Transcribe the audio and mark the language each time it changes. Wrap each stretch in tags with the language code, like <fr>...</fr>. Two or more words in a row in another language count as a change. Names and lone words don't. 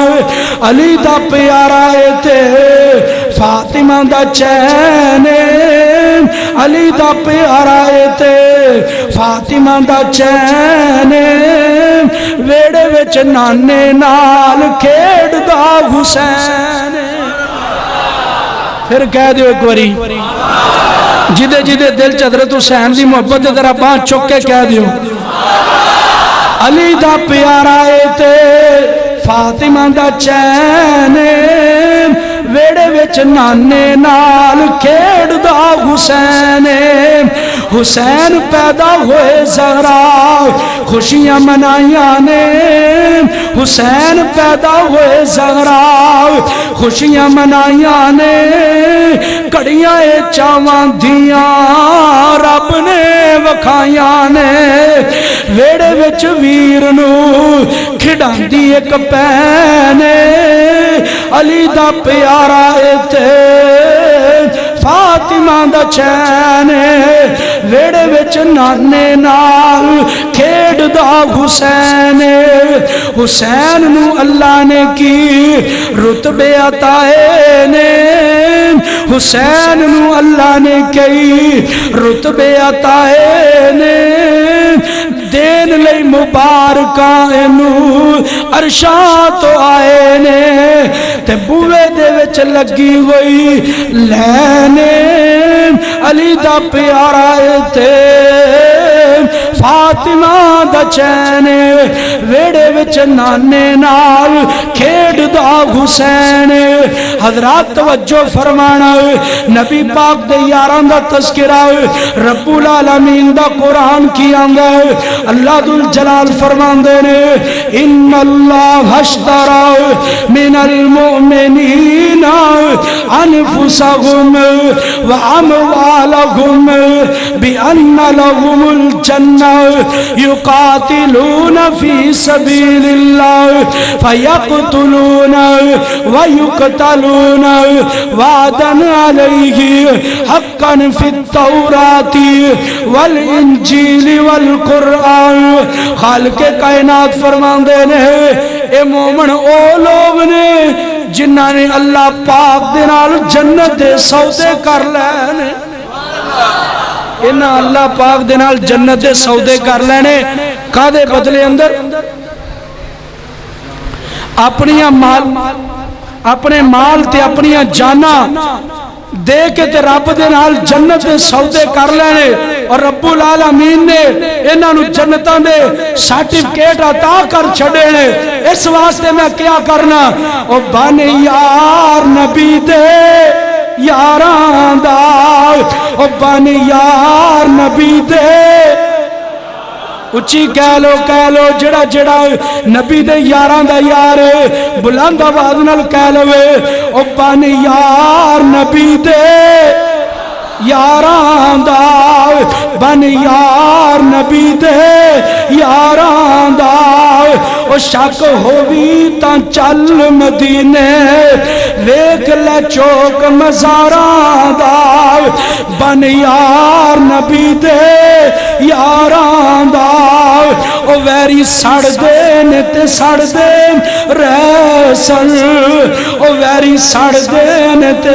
<pa>علی دا پیارا اے تے فاطمہ دا چین، علی دا پیارا اے تے فاطمہ دا چین، ویڑے وچ نانے نال کھیڑ دا حسین۔ پھر کہہ دیو ایک باری جدے جدے دل چ حضرت حسین دی محبت دے ذرا باں چک کے کہہ دیو علی دا پیارا اے تے فاطمہ دا چین، ویڑے وچ نانے نال کھیڑ دا حسین۔ حسین پیدا ہوئے زہرا خوشیاں منائیاں نے، حسین پیدا ہوئے زہرا خوشیاں منائیاں نے، کڑیاں چاواں دیاں رب نے وکھائیاں نے، ویڑے وچ ویر نو کھڑان دی ایک پین، علی دا پیارا اے تے فاطمہ دا چین، ویڑے وچ نانے نال کھیڑ دا حسین۔ حسین نو اللہ نے کی رتبے عطائے نے، حسین نو اللہ نے کی رتبے عطائے نے، دین لئی مبارکاں اینو عرشاں تو آئے نے، تے بوئے دے وچ لگی ہوئی لینے علی دا پیارا اے تے فاطمہ دا چین، ویڑے وچ نانے نال کھیڑ دا حسین۔ حضرات توجہ فرمانا نبی پاک دے یاران دا تذکرہ رب العالمین دا قرآن کی آنگا اللہ ذو الجلال</pa> <ar>فرماندے نے ان اللہ اشترى من المؤمنین انفسهم واموالهم بان لهم الجنہ يقاتلون في سبيل الله فيقتلون ويقتلون وعدا عليه حقا في التوراة والانجيل والقرآن۔</ar> <pa>خالق کائنات فرماندے نے اے مومن او لوگ نے جنہاں نے اللہ پاک دے نال جنت دے سودے کر لینے، انہاں اللہ پاک دے نال جنت دے سودے کر لینے کادے بدلے اندر اپنے مال تے اپنی جانا دے کے تے رب دے نال جنت دے سودے کر لینے، اور</pa> <ar>رب العالمین</ar> <pa>نے انہاں نو جنتاں دے سرٹیفکیٹ عطا کر چھڑے نے۔ اس واسطے میں کیا کرنا او بن یار نبی دے یاران دا، او بن یار نبی دے اچھی کہہ لو جڑا جڑا نبی دے یاران دا یار بلند آواز نال کہہ لو او بن یار نبی دے یاراں دا بن یار نبی دے یاراں دا او شک ہووی تاں چل مدینے ویکھ لے چوک مزاراں دا بن یار نبی دے یاراں دا او ویری سڑ دین تے سڑ دین ریسن او ویری سڑ دین تے</pa>